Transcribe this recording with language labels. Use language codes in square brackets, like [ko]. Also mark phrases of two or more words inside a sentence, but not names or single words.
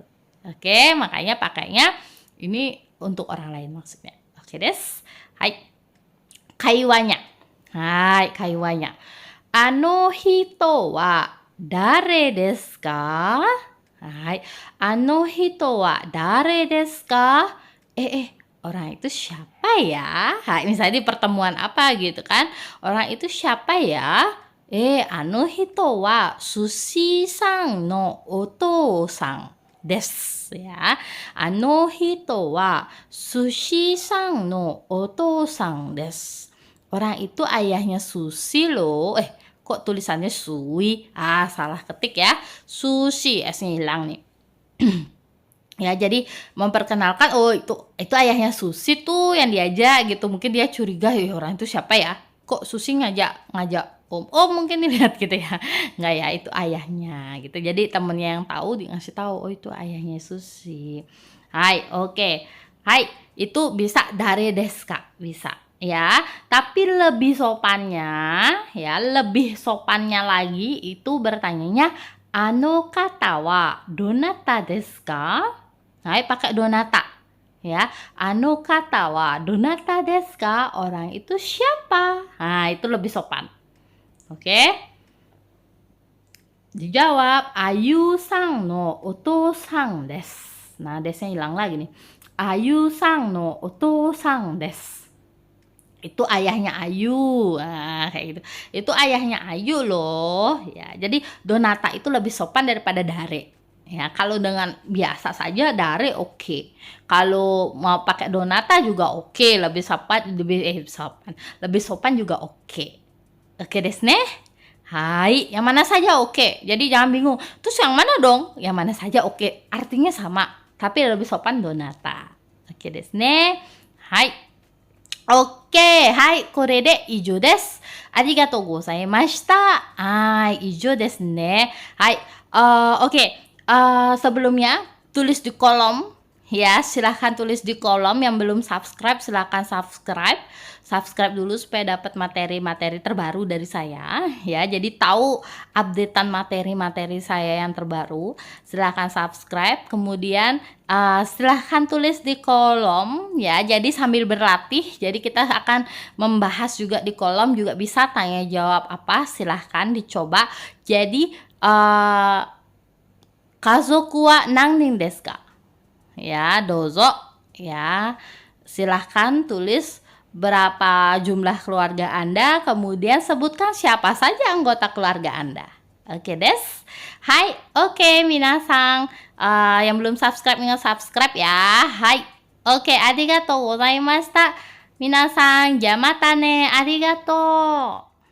[id] Oke, makanya pakainya ini untuk orang lain maksudnya. [ja] オーケーです. [id] Hai. Kaiwanya. [ja] Hai, kaiwanya. あの人は誰ですか? はい。あの人は誰ですか? [id] Orang itu siapa ya? Hai, misalnya di pertemuan apa gitu kan? Orang itu siapa ya? [ja] あの人はSushiさんのお父さんですや. あの人はSushiさんのお父さんです. [id] Orang itu ayahnya Sushi loh. Kok tulisannya Sui? Salah ketik ya. Sushi, S-nya hilang nih. Ya, jadi memperkenalkan, oh itu ayahnya Sushi tuh yang diajak gitu. Mungkin dia curiga, orang itu siapa ya? Kok Sushi ngajak Om? Oh, mungkin dilihat gitu ya. Enggak ya, itu ayahnya gitu. Jadi temennya yang tahu ngasih tahu, oh itu ayahnya Sushi. [ja] Hai, oke. Hai, [id] itu bisa [ja] 誰ですか? [id] Bisa. Ya, tapi lebih sopannya lagi itu bertanyanya [ja] あの方はどなたですか? [id] Nah, pakai donata. Ya, [ja] あの方はどなたですか? [id] Orang itu siapa? Nah, itu lebih sopan. Oke? [ja] Dijawab Ayuさんのお父さんです. [id] Nah, desnya hilang lagi nih. [ja] Ayuさんのお父さんです. [id] Itu ayahnya Ayu. Nah, kayak gitu. Itu ayahnya Ayu loh. Ya, jadi donata itu lebih sopan daripada dare. Ya, kalau dengan biasa saja dare oke. Kalau mau pakai donata juga oke, lebih sopan juga oke. [ja] オーケーですね? [id] Hai, yang mana saja oke. Jadi jangan bingung. Terus yang mana dong? Yang mana saja oke. Artinya sama, tapi lebih sopan donata. [ja] オーケーですね？はい。オーケー、はい, これで以上です。ありがとうございました。はい、以上ですね。Hai, oke. [id] Sebelumnya tulis di kolom ya, silahkan tulis di kolom. Yang belum subscribe silahkan subscribe dulu supaya dapat materi-materi terbaru dari saya ya. Jadi tahu updatean materi-materi saya yang terbaru, silahkan subscribe. Kemudian silahkan tulis di kolom ya. Jadi sambil berlatih, jadi kita akan membahas juga di kolom, juga bisa tanya jawab apa, silahkan dicoba. [ja] Jadi 家族は何人ですか? [id] Ya, [ja] dozo ya. [id] Silahkan tulis berapa jumlah keluarga Anda, kemudian sebutkan siapa saja anggota keluarga Anda. [ja] オーケーです。はい、オーケー皆さん. [id] Yang belum subscribe ingat subscribe ya. Hai. Oke, [ja] ありがとうございました. 皆さん、じゃまたね. Arigatou.